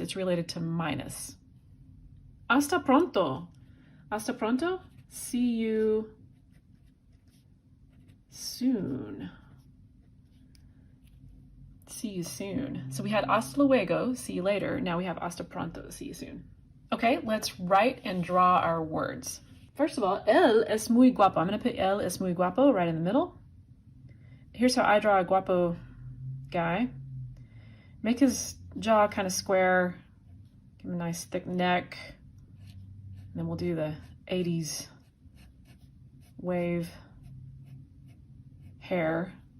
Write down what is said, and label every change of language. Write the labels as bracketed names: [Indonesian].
[English] It's related to minus. [Spanish] Hasta pronto. Hasta pronto. [English] See you soon. See you soon. So we had [Spanish] hasta luego, [English] see you later. Now we have [Spanish] hasta pronto, [English] see you soon. Okay, let's write and draw our words. First of all, [Spanish] él es muy guapo. [English] I'm going to put [Spanish] él es muy guapo [English] right in the middle. Here's how I draw a guapo guy. Make his jaw kind of square. Give him a nice thick neck. And then we'll do the 80s wave hair.